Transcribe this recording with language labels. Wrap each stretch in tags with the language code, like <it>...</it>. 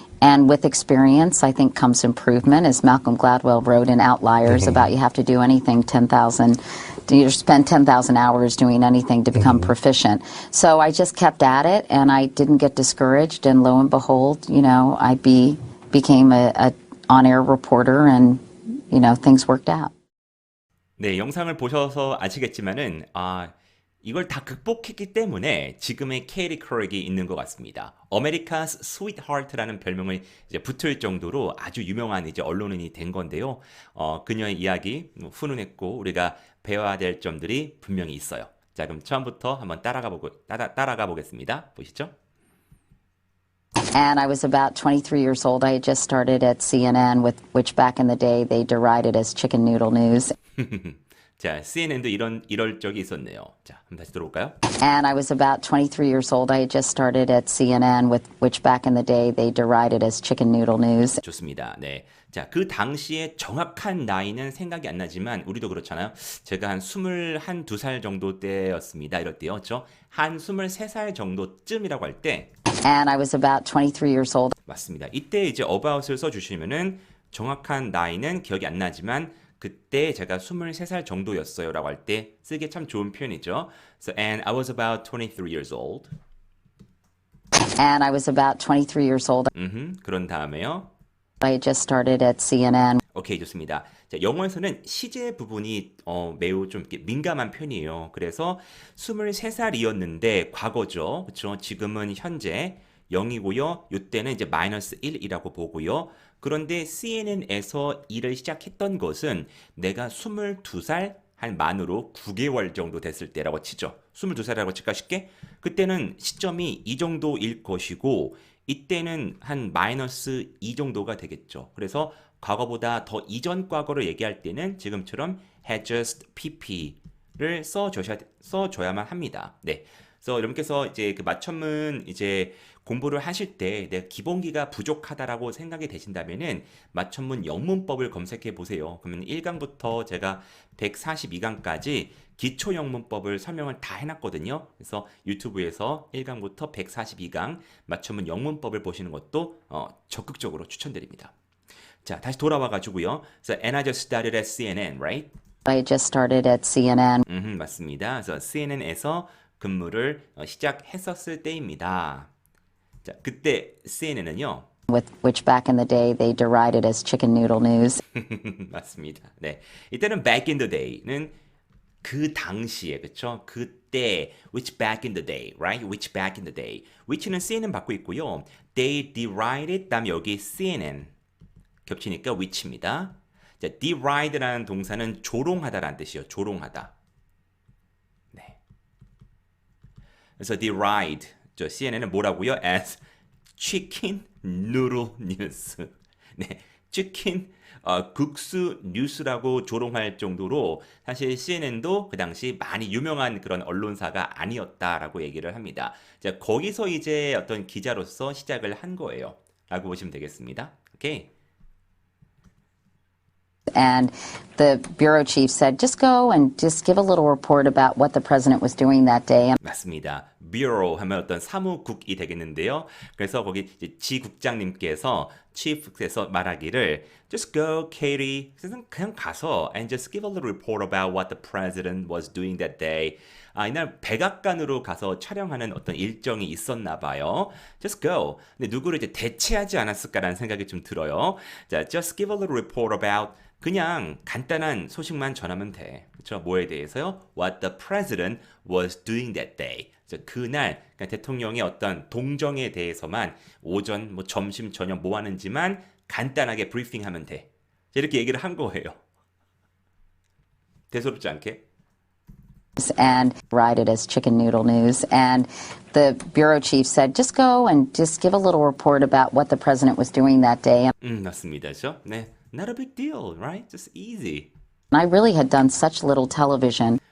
<en>And with experience, I think comes improvement, as Malcolm Gladwell wrote in Outliers about you have to do anything 10,000. You spend 10,000 hours doing anything to become proficient. So I just kept at it, and I didn't get discouraged. And lo and behold, I became a on-air reporter, and things worked out.</en> <ko>네, 영상을 보셔서 아시겠지만은 이걸 다 극복했기 때문에 지금의 케이티 코릭이 있는 것 같습니다.</ko> <en>America's Sweetheart</en> <ko>라는 별명을 이제 붙을 정도로 아주 유명한 이제 언론인이 된 건데요. 그녀의 이야기 훈훈했고 우리가 배워야 될 점들이 분명히 있어요. 자, 그럼 처음부터 한번 따라가 보겠습니다. 보시죠.</ko> <en>And I was about 23 years old. I had just started at CNN, which back in the day they derided as chicken noodle news.</en> <ko>자, CNN도 이럴 적이 있었네요. 자, 한번 다시 들어볼까요?</ko> <en>And I was about 23 years old. I had just started at CNN, which back in the day they derided as chicken noodle news.</en> <ko>좋습니다. 네. 자, 그 당시에 정확한 나이는 생각이 안 나지만 우리도 그렇잖아요. 제가 한 21, 2살 정도 때였습니다. 이럴 때요. 그렇죠? 한 23살 정도쯤이라고 할 때</ko> <en>And I was about 23 years old.</en> <ko>맞습니다. 이때 이제 about을 써 주시면은 정확한 나이는 기억이 안 나지만 그때 제가 23살 정도였어요라고 할 때 쓰기 참 좋은 표현이죠.</ko> <en>So and I was about 23 years old. And I was about 23 years old.</en> <ko>그런 다음에요.</ko> <en>I had just started at CNN.</en> <ko>오케이, 좋습니다. 자, 영어에서는 시제 부분이 매우 좀 이렇게 민감한 편이에요. 그래서 23살이었는데 과거죠. 그렇죠? 지금은 현재 0이고요. 이때는 이제 마이너스 1이라고 보고요. 그런데 CNN에서 일을 시작했던 것은 내가 22살 한 만으로 9개월 정도 됐을 때라고 치죠. 22살이라고 칠까 쉽게? 그때는 시점이 이 정도일 것이고 이때는 한 마이너스 2 정도가 되겠죠. 그래서 과거보다 더 이전 과거를 얘기할 때는 지금처럼 had just pp를 써줘야만 합니다. 네. 그래서 여러분께서 이제 그 맞춤은 이제 공부를 하실 때 내가 기본기가 부족하다라고 생각이 되신다면은 맞춤문 영문법을 검색해 보세요. 그러면 1강부터 제가 142강까지 기초 영문법을 설명을 다 해놨거든요. 그래서 유튜브에서 1강부터 142강 맞춤문 영문법을 보시는 것도 적극적으로 추천드립니다. 자, 다시 돌아와 가지고요.</ko> <en>So, and I just started at CNN, right? I just started at CNN</en> <ko>맞습니다. 그래서 CNN에서 근무를 시작했었을 때입니다. 자, 그때 CNN은요.</ko> <en>with which back in the day they derided as chicken noodle news.</en> <ko>맞습니다. 네. 이때는 back in the day는 그 당시에, 그쵸? 그때,</ko> <en>which back in the day, right? which back in the day.</en> <ko>which는 CNN 받고 있고요.</ko> <en>they derided,</en> <ko>다음에 여기 CNN 겹치니까 which입니다. 자, deride라는 동사는 조롱하다라는 뜻이에요. 조롱하다. 네. 그래서 deride, 저 CNN은 뭐라고요?</ko> <en>as chicken noodle news.</en> <ko>네, 치킨 국수 뉴스라고 조롱할 정도로 사실 CNN도 그 당시 많이 유명한 그런 언론사가 아니었다라고 얘기를 합니다. 자, 거기서 이제 어떤 기자로서 시작을 한 거예요. 라고 보시면 되겠습니다. 오케이.</ko> <en>And the bureau chief said, just go and just give a little report about what the president was doing that day.</en> <ko>맞습니다. bureau 하면 어떤 사무국이 되겠는데요. 그래서 거기 이제 지국장님께서 chief에서 말하기를</ko> <en>just go, Katie.</en> <ko>그냥 가서</ko> <en>and just give a little report about what the president was doing that day.</en> <ko>이날 백악관으로 가서 촬영하는 어떤 일정이 있었나 봐요.</ko> <en>Just go.</en> <ko>근데 누구를 이제 대체하지 않았을까라는 생각이 좀 들어요. 자,</ko> <en>just give a little report about</en> <ko>그냥 간단한 소식만 전하면 돼. 그렇죠? 뭐에 대해서요?</ko> <en>What the president was doing that day.</en> <ko>그날 그러니까 대통령의 어떤 동정에 대해서만 오전, 뭐 점심, 저녁 뭐 하는지만 간단하게 브리핑하면 돼. 이렇게 얘기를 한 거예요. 대수롭지 않게.</ko> <en>And derided as chicken noodle news. And the bureau chief said, just go and just give a little report about what the president was doing that day.</en> <ko>맞습니다. 그렇죠? 네.</ko> <en>Not a big deal, right? Just easy. And I really had done such little television.</en>